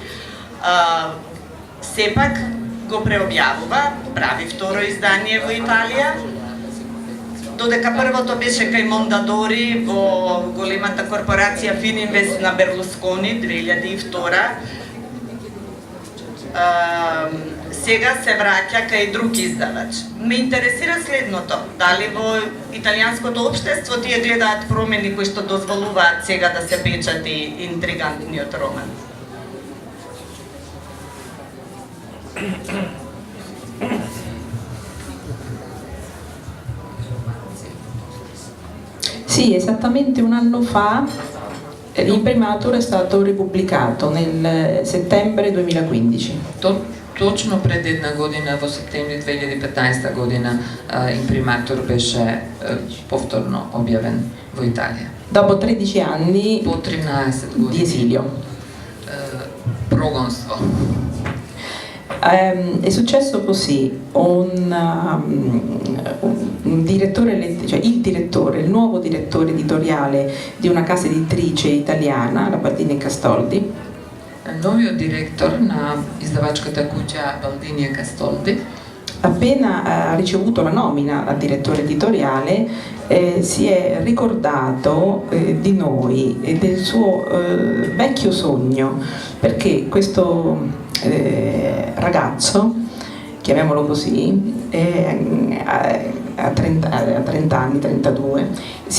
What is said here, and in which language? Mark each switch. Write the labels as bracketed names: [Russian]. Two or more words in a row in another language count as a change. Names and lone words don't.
[Macedonian] Сепак го преобјавува, прави второ издание во Италија, додека првото беше кај Мондадори во големата корпорација Fininvest на Берлускони 2002. Сега се враќа кај друг издавач. Ме интересира следното, дали во италијанското општество тие гледаат промени кои што дозволуваат сега да се печати интригантниот роман. [Italian] Sì, esattamente un anno fa l'Imprimatur è stato ripubblicato nel settembre 2015. [Macedonian] Точно пред една година, во септември 2015 година, Имприматур беше повторно објавен во Италија. [Italian] Dopo 13 anni [Macedonian] по 13 години [Italian] di esilio. [Macedonian] Прогонство. [Italian] È successo così, un direttore, cioè il nuovo direttore editoriale di una casa editrice italiana, la Baldini Castoldi. [Macedonian] Новиот директор на издавачката куќа Baldini Castoldi, [Italian] appena ha ricevuto la nomina a direttore editoriale, si è ricordato di noi e del suo vecchio sogno, perché questo ragazzo, chiamiamolo così, a 30 anni, 32, si